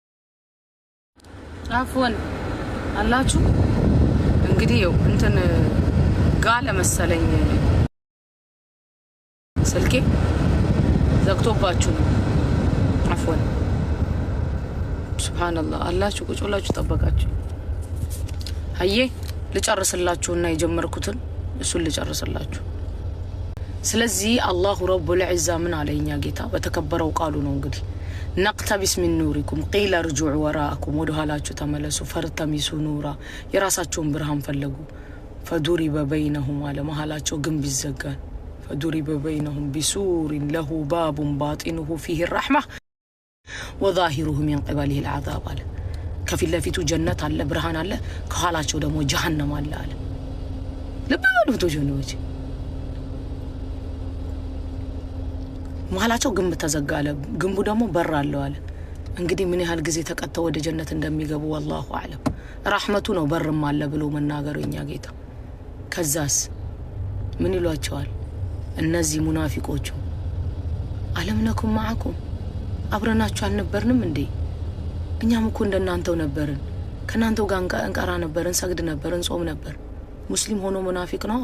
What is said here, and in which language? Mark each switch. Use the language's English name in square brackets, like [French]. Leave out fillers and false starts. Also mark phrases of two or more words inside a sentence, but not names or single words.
[Amharic] አፍወን አላችሁ እንግዲህ እንትን ጋለ መሰለኝ ስልኬ ዘግቶባችሁ ነው። አፍወን ሱብሃንአላህ አላችሁ ቁጭ ብላችሁ ጠበቃችሁ። አዬ ልጨርስላችሁና የጀመርኩትን እሱን ልጨርስላችሁ። ስለዚህ አላሁ ረቡል ዒዛ ምን አለኛ ጌታ በተከበረው ቃሉ ነው እንግዲህ [Arabic] نقتبس من نوركم قيل ارجعوا وراءكم [Amharic] ወደ ኋላችሁ ተመለሱ። [Arabic] فالتمسوا نورا [Amharic] የራሳቸውን ብርሃን ፈለጉ። [Arabic] فضرب بينهم على [Amharic] መሃላቸው ግንብ ይዘጋል። [Arabic] فضرب بينهم بسور له باب باطنه فيه الرحمة وظاهره من قبله العذاب [Amharic] አለ። ከፊት ለፊቱ ጀነት አለ ብርሃን አለ ከኋላቸው ደግሞ ጀሃነም አለ አለ። ለባሉት ጀነዎች መሐላቸው ግንብ ተዘጋለ ግንቡ ደግሞ በር አለው አለ። እንግዲህ ምን ያህል ጊዜ ተቀጥተው ወደ ጀነት እንደሚገቡ [Arabic] والله اعلم። [Amharic] ረህመቱ ነው በርም አለ ብሎ መናገሩ የኛ ጌታ። ከዛስ ምን ይሏቸዋል እነዚህ ሙናፊቆቹ? [Arabic] ألم نكن معكم [Amharic] አብረናችሁ አልነበርንም እንዴ? እኛም እኮ እንደናንተው ነበርን፣ ከናንተው ጋር እንቀራ ነበርን፣ ሰግድ ነበርን፣ ጾም ነበር። ሙስሊም ሆኖ ሙናፊቅ ነው?